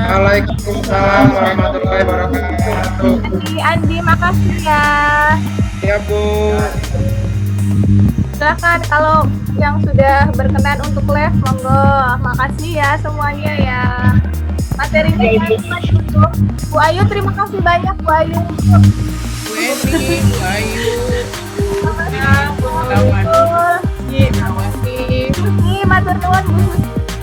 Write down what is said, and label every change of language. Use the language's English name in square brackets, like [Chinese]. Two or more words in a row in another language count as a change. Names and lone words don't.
[Arabic] وعليكم السلام ورحمة الله وبركاته. [Indonesian] Andi, makasih ya. Ya Bu. Silakan kalau yang sudah berkenan untuk live, monggo. Makasih ya semuanya ya. Materinya Bu Ayu, terima kasih banyak Bu Ayu. Bu Eni, Bu Ayu, Bu Nawati, Ini [Javanese] matur nuwun [Indonesian] Bu Susi.